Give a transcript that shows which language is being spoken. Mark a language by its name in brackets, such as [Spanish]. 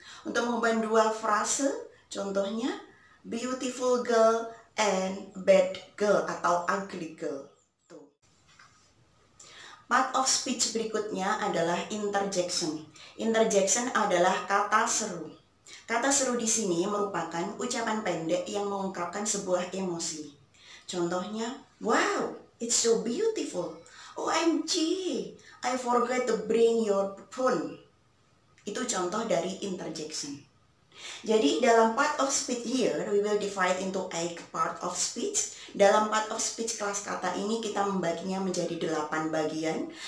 [Indonesian] Untuk menghubungkan dua frase, contohnya [English] beautiful girl and bad girl [Indonesian] atau [English] ugly girl. [Indonesian] Part of speech berikutnya adalah interjection. Interjection adalah kata seru. Kata seru di sini merupakan ucapan pendek yang mengungkapkan sebuah emosi. [English] Contohnya, wow, it's so beautiful. OMG, I forgot to bring your phone. [Indonesian] Itu contoh dari interjection. Jadi dalam [English] part of speech here, we will divide into 8 part of speech. [Indonesian] Dalam part of speech kelas kata ini kita membaginya menjadi 8 bagian.